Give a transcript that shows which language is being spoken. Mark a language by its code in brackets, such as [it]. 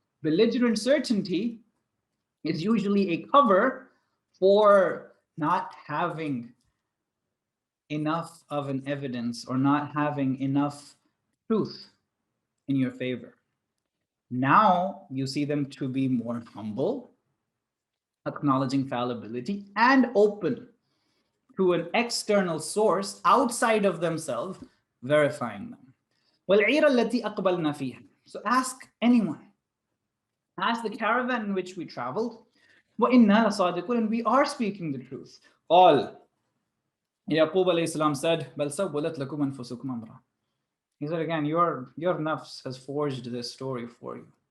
[en] Belligerent certainty is usually a cover for not having enough of an evidence or not having enough truth in your favor. Now you see them to be more humble, acknowledging fallibility, and open to an external source outside of themselves verifying them. [ar] وَالْعِيرَ الَّتِي أَقْبَلْنَا فِيهَا, [en] so ask anyone. Ask the caravan in which we traveled. [ar] وَإِنَّا لَصَادِقُونَ, [en] and we are speaking the truth. All Yaqub alayhi salam said, [ar] بَلْ سَوَّلَتْ لَكُمْ أَنفُسُكُمْ أَمْرًا. [en] He said again, your nafs has forged this story for you.